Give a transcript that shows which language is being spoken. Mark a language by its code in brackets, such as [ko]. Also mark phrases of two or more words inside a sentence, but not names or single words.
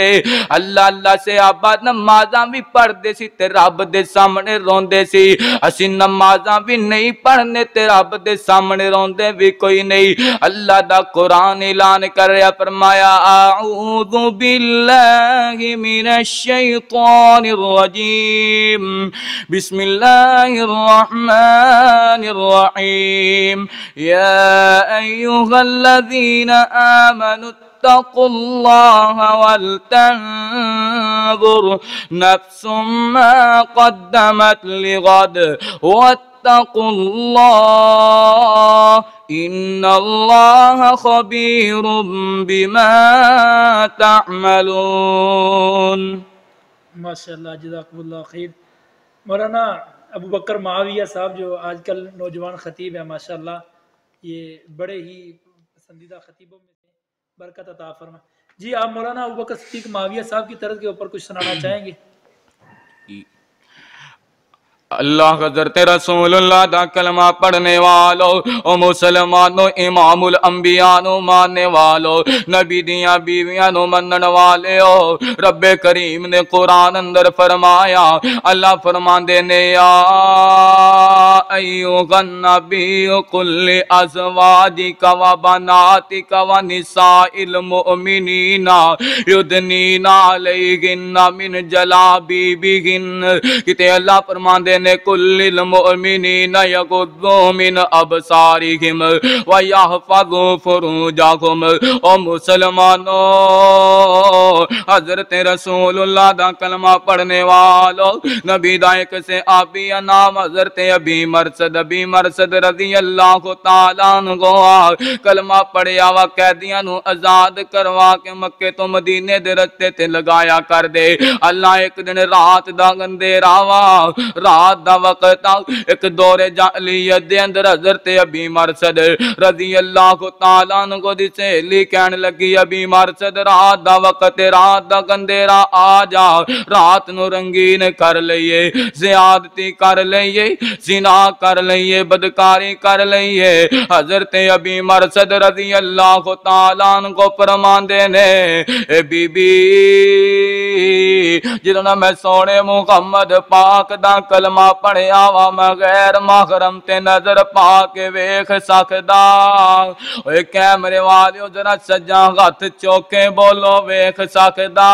[pa] اللہ اللہ سے آبا نمازاں بھی پڑھدے سی تے رب دے سامنے روندے سی، اسی نمازاں بھی نہیں پڑھنے تے رب دے سامنے روندے بھی کوئی نہیں. اللہ دا قرآن اعلان کر رہا، فرمایا [ar] أعوذ بالله من الشيطان الرجيم, بسم الله الرحمن الرحيم، يا أيها الذين آمنوا اتقوا الله ولتنظر نفس ما قدمت لغد واتقوا الله إن الله خبير بما تعملون. ما شاء الله، جزاكم الله خير. [ur] مولانا ابو بکر معاویہ صاحب جو آج کل نوجوان خطیب ہے ماشاءاللہ، یہ بڑے ہی پسندیدہ خطیبوں میں سے، برکت عطا فرما. جی آپ مولانا ابو بکر صدیق معاویہ صاحب کی طرف کے اوپر کچھ سنانا چاہیں گے? [pa] اللہ حضرت رسول اللہ دا کلمہ پڑھنے والوں، او مسلمانوں، امام الانبیاء نوں ماننے والوں, نبی دیاں بیویاں نوں منن والے ہو، ربے کریم نے قرآن اندر فرمایا، اللہ فرماندے نے یا [ar] أيها النبي قل لأزواجك وبناتك ونساء المؤمنين يدنين عليهن من جلابيبهن, [pa] کتے اللہ فرماندے نے [ar] قل للمؤمنين يغضوا من أبصارهم ويحفظوا فروجهم. [pa] او مسلمانوں، حضرت رسول اللہ دا کلمہ پڑھنے والوں، نبی دا ایک سے آبیا نام حضرت ابی مرثد [ar] رضي الله تعالى عنه, [pa] کلمہ پڑھیا وا قیدیاں نوں آزاد کروا کے مکے توں مدینے دے رستے تے لگایا کر دے. اللہ ایک دن رات دا اندھیرا وا، رات دا وقت آ، ایک دورِ جاہلیت دے اندر حضرت ابی مرثد [ar] رضي الله تعالى عنه [pa] دی سہیلی کہن لگی، ابی مرثد رات دا وقت، رات دا اندھیرا آ جا، رات نوں رنگین کر لئیے، زیادتی کر لئیے، زنا کر لئیے، بدکاری کر لئیے. حضرت ابی مرثد [ar] رضي الله تعالى عنه [pa] فرماندے نے، اے بی بی جدوں نا میں سوہنے محمد پاک دا کلمہ پڑھیا وا، میں غیر محرم تے نظر پا کے ویکھ سکدا. اوئے کیمرے والیو ذرا سجا ہتھ چوکے بولو، ویکھ سکدا?